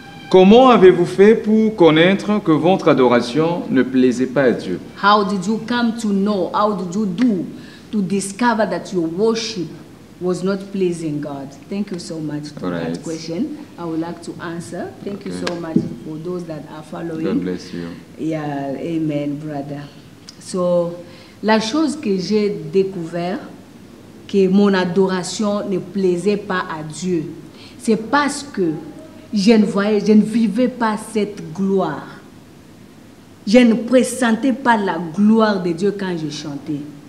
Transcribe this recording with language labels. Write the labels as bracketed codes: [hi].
[fr] Comment avez-vous fait pour connaître que votre adoration ne plaisait pas à Dieu? [en] How did you come to know? How did you do to discover that your worship was not pleasing God? Thank you so much for that question. I would like to answer. Thank you so much for those that are following. God bless you. Yeah, amen, brother. [fr] So, la chose que j'ai découvert, que mon adoration ne plaisait pas à Dieu, c'est parce que je ne vivais pas cette gloire. Je ne pressentais pas la gloire de Dieu quand je chantais.